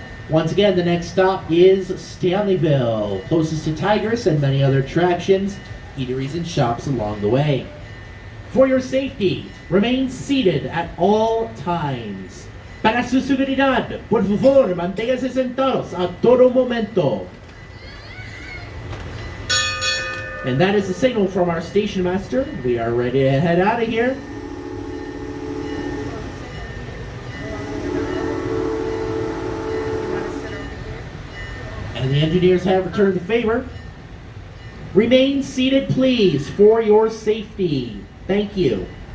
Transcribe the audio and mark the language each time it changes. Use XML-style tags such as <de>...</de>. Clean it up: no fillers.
<en>Once again, the next stop is Stanleyville, closest to Tigris and many other attractions, eateries and shops along the way. For your safety, remain seated at all times.</en> <es>Para su seguridad, por favor, manténgase sentados a todo momento.</es> <en>And that is the signal from our station master. We are ready to head out of here. And the engineers have returned the favor. Remain seated, please, for your safety. Thank you.</en>